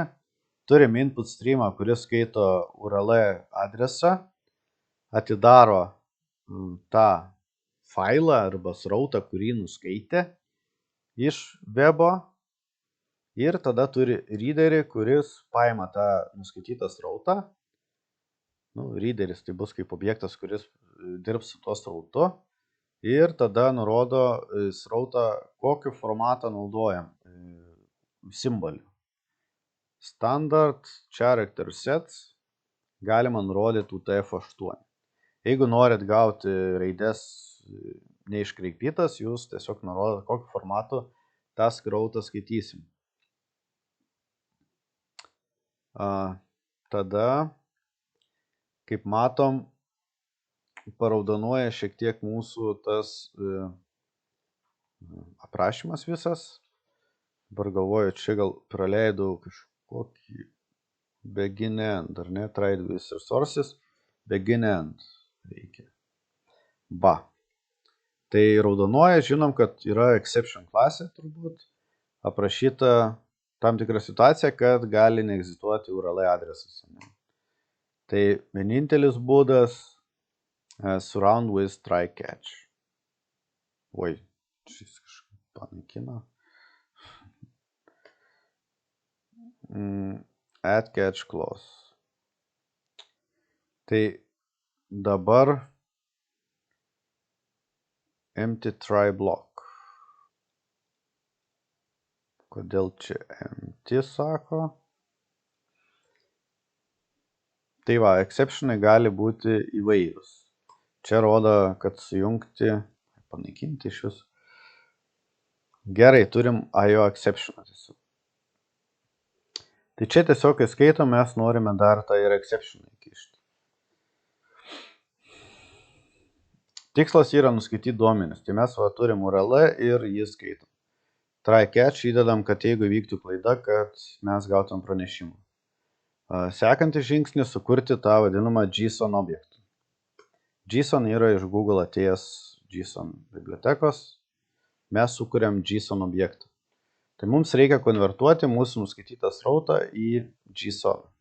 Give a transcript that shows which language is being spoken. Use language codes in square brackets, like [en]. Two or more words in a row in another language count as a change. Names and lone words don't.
[lt] Turim input streamą, kuris skaito URL adresą, atidaro tą failą arba srautą, kurį nuskaitė iš webo, ir tada turi readerį, kuris paima tą nuskaitytą srautą. Readeris tai bus kaip objektas, kuris dirbs su tuo srautu, ir tada nurodo srautą, kokiu formatą naudojam simbolių. [en] Standard character sets [lt] galima nurodyti [en] UTF-8. [lt] Jeigu norit gauti raides neiškreipytas, jūs tiesiog nurodot, kokiu formatu tą srautą skaitysim. Tada, kaip matom, paraudonuoja šiek tiek mūsų tas aprašymas visas. Dabar galvoju, čia gal praleidau kažkokį [en] begin end, [lt] ar ne? [en] Tried with resources, begin end reikia. [lt] Tai raudonuoja, žinom, kad yra exception klasė turbūt, aprašyta tam tikra situacija, kad gali neegzistuoti URL adresas. Tai vienintelis būdas [en] surround with try catch. [lt] Oi, šis kažkaip panaikina. [en] Add catch clause. [lt] Tai dabar [en] empty try block. [lt] Kodėl čia empty sako? Tai va, exceptionai gali būti įvairūs. Čia rodo, kad sujungti, panaikinti iš vis. Gerai, turim IO exceptioną tiesiog. Tai čia tiesiog, kai skaitom, mes norime dar tą ir exceptioną įkišti. Tikslas yra nuskaityti duomenis. Tai mes turim URL ir jį skaitom. [en] Try catch [lt] įdedam, kad jeigu vyktų klaida, kad mes gautum pranešimą. Sekantis žingsnis sukurti tą vadinamą JSON objektą. JSON yra iš Google atėjęs JSON bibliotekos. Mes sukuriam JSON objektą. Tai mums reikia konvertuoti mūsų nuskaitytą srautą į JSON.